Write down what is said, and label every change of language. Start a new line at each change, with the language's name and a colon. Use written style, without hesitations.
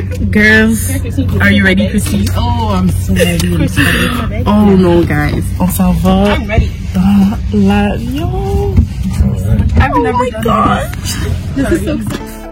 English: Girls, are you ready, Chrissy? Oh, I'm so ready. Oh no, guys,
French: on s'en va dans l'avion.
English: Oh my god, this is so exciting.